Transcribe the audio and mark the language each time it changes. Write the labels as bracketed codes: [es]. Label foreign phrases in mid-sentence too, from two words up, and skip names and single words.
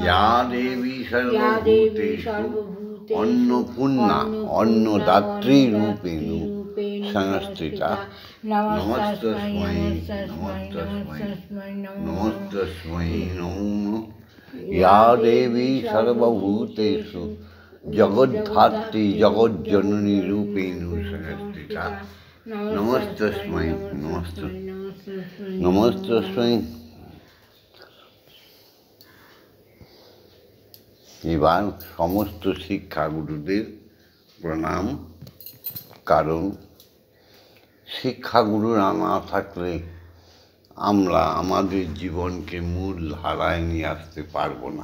[sa] या देवी सर्वभूतेषु अन्नपूर्णा अन्नदात्री रूपेण संस्थिता नमस्तस्मै नमस्तस्मै नमस्तस्मै नमो। या देवी सर्वभूतेषु जगद्धात्री जगज्जननी रूपेण संस्थिता नमस्तस्मै नमस्तस्मै। [bn] এবার সমস্ত শিক্ষাগুরুদের প্রণাম। কারণ শিক্ষাগুরু না থাকলে আমরা আমাদের জীবনকে মূল ধারায় নিয়ে আসতে পারবো না।